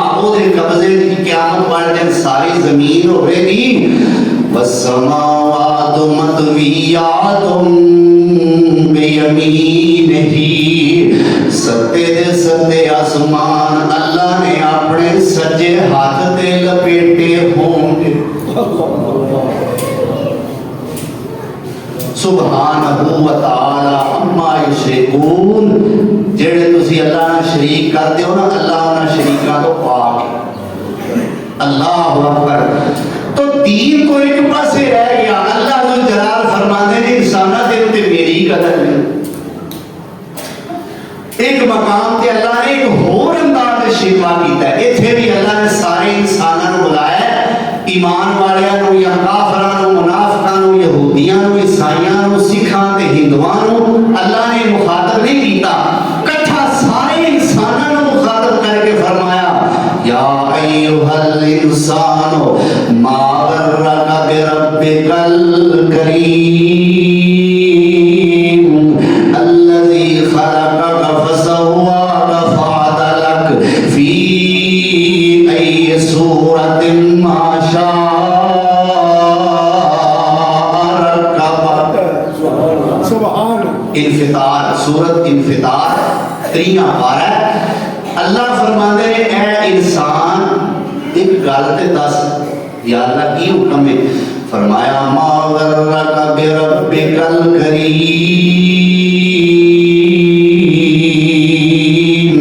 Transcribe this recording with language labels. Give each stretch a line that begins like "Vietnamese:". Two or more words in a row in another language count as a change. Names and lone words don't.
Punjabi: اوہدے قبضے چ قیامت والے دن ساری زمین ہووے گی.
Arabic: والسماوات مطويات بيمينه.
Punjabi: ستے دے ستے اسمان اللہ نے اپنے سجے ہتھ تے لپیٹے ہون گے.
Arabic: سبحانه وتعالى عما يشركون.
Punjabi: جیہڑے تسی اللہ نال شریک کردے ہو نا، اللہ انہاں شریکاں توں پاک ہے.
Arabic: الله أكبر.
Punjabi: تے دین کو اک پاسے رہ گیا. اللہ ذوالجلال فرماندے نے انساناں دے اتے میری قدر نہیں. اک مقام تے اللہ نے اک ہور انداز وچ شکوہ کیتا ہے. ایتھے وی اللہ نے سارے انساناں نوں بلایا، ایمان والیاں نوں یا کافراں نوں، منافقاں نوں، یہودیاں نوں، عیسائیاں نوں، سکھاں تے ہندوآں نوں اللہ نے مخاطب نہیں کیتا. اکٹھا سارے انساناں نوں مخاطب کرکے فرمایا
Arabic: يا أيها الإنسان ما غرك بربك الكريم الذي خلقك فسواك فعدلك في أي صورة ما شاء ركبك.
Punjabi: सुभान انفطار، سورت انفطار 3 پارہ. اللہ فرماندے ہیں اے انسان اک گل تے دس یا اللہ کی حکم ہے. فرمایا
Arabic: ما غرك بربك الكريم.